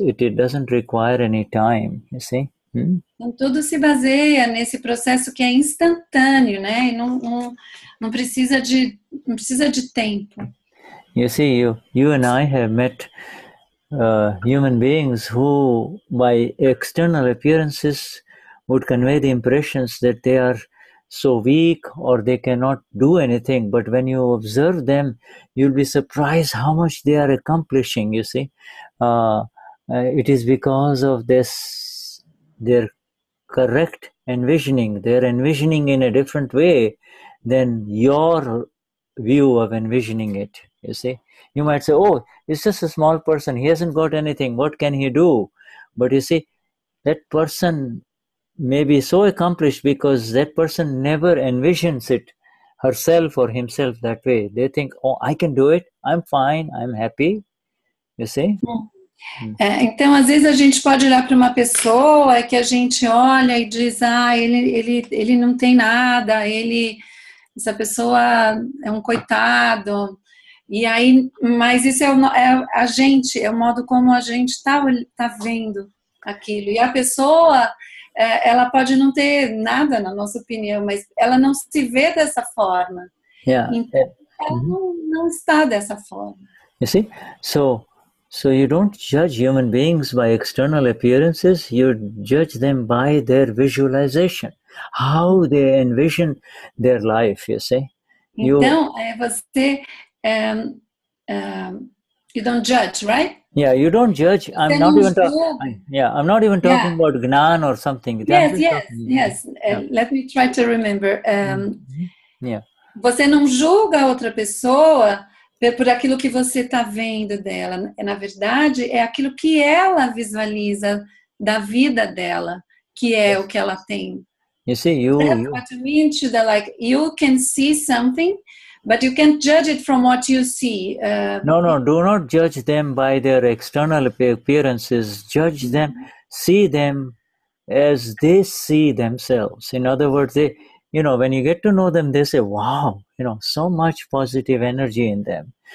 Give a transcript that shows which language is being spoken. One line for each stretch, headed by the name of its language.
English: It doesn't require any time, you see.
Portuguese: Então, tudo se baseia nesse processo que é instantâneo, né? E não precisa de tempo.
English: You see, you and I have met human beings who, by external appearances, would convey the impressions that they are so weak or they cannot do anything. But when you observe them, you'll be surprised how much they are accomplishing, you see. It is because of their correct envisioning. They're envisioning in a different way than your view of envisioning it, you see. You might say, it's just a small person, he hasn't got anything, what can he do? But you see, that person may be so accomplished because that person never envisions it herself or himself that way. They think, I can do it, I'm fine, I'm happy, you see.
Portuguese: Então, às vezes a gente pode olhar para uma pessoa que a gente olha e diz, ele não tem nada, essa pessoa é um coitado. E aí, mas isso é a gente, é o modo como a gente está vendo aquilo. E a pessoa, ela pode não ter nada, na nossa opinião, mas ela não se vê dessa forma. Então, ela não está dessa forma.
English: You see, so you don't judge human beings by external appearances, you judge them by their visualization, how they envision their life, you see.
Portuguese: Então, você...
English: you don't judge, right? Yeah, you don't judge. I'm not even talking about Gnan or something. Yes. Let me try to remember.
Portuguese: Você não julga outra pessoa por aquilo que você está vendo dela. Na verdade, é aquilo que ela visualiza da vida dela, que é o que ela tem.
English: You see, That's what you mean, Shuddha, like you can see something, but you can't judge it from what you see. No, do not judge them by their external appearances. Judge them, see them as they see themselves. In other words, when you get to know them, they say, wow, so much positive energy in them.